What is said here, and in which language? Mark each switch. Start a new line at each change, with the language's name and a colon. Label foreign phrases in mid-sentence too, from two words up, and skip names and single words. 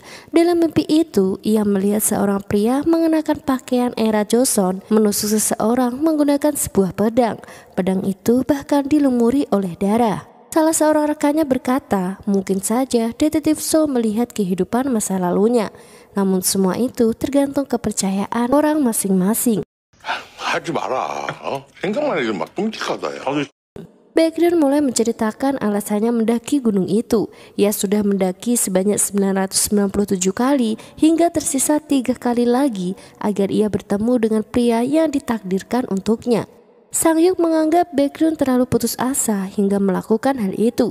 Indonesian: Dalam mimpi itu, ia melihat seorang pria mengenakan pakaian era Joseon menusuk seseorang menggunakan sebuah pedang. Pedang itu bahkan dilumuri oleh darah. Salah seorang rekannya berkata, mungkin saja Detektif So melihat kehidupan masa lalunya. Namun semua itu tergantung kepercayaan orang masing-masing.
Korean: 하지 마라. 생각만 해도 막 끔찍하다. 야.
Indonesian: Baekhyun mulai menceritakan alasannya mendaki gunung itu. Ia sudah mendaki sebanyak 997 kali hingga tersisa 3 kali lagi agar ia bertemu dengan pria yang ditakdirkan untuknya. Sang-hyuk menganggap Baekhyun terlalu putus asa hingga melakukan hal itu.